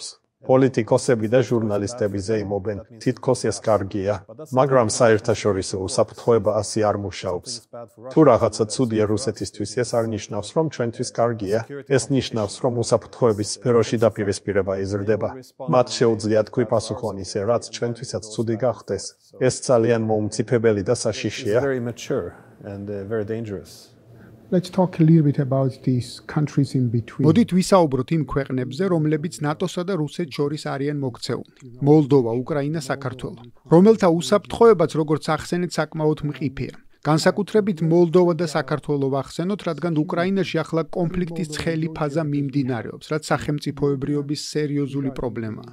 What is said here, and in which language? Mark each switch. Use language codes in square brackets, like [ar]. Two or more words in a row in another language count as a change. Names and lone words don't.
[ka] პოლიტიკოსები და ჟურნალისტები ზეიმობენ, თითქოს ეს კარგია, მაგრამ საერთაშორისო უსაფრთხოება ასე არ მუშაობს. თუ რაღაცა ცუდია რუსეთისთვის, ეს არ ნიშნავს, რომ ჩვენთვის კარგია, ეს ნიშნავს, რომ უსაფრთხოების სფეროში დაპირისპირება იზრდება. მათ შეუძლიათ თქვი პასუხონ ისე, რაც ჩვენთვისაც ცუდი გახდეს. ეს ძალიან მოუმწიფებელი და საშიშია. [en] Let's talk a little bit about these countries in between. [ka] მოდით ვისაუბროთ იმ ქვეყნებზე, რომლებიც ნატოსა და რუსეთს შორის არიან მოქცეულნი. მოლდოვა, უკრაინა, საქართველო. რომელთა უსაფრთხოებაც, როგორც ახსენეთ, საკმაოდ მყიფეა. განსაკუთრებით მოლდოვა და საქართველო ვახსენოთ, რადგან უკრაინაში ახლა კონფლიქტის ცხელი ფაზა მიმდინარეობს, რაც სახელმწიფოებრიობის სერიოზული პრობლემაა.